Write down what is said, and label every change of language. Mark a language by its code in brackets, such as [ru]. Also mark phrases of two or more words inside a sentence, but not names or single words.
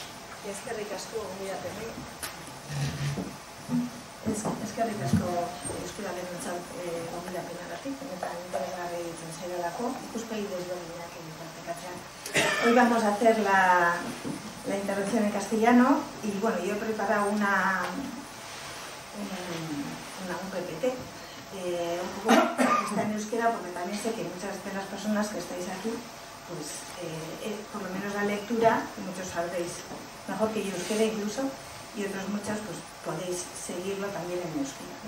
[eu] Eskerrik asko, gonbidapeni. Eskerrik asko ikuspidaren gonbidapenarekin, benetan interesgarri egiten zaidalako, ikuspegi desberdinak partekatzea. [es] Hoy vamos a hacer la intervención en castellano y bueno, yo he preparado un PPT un poco que está en euskera, porque también sé que muchas de las personas que estáis aquí, pues por lo menos la lectura, muchos sabréis mejor que yo euskera incluso, y otros muchos pues podéis seguirlo también en euskera, ¿no?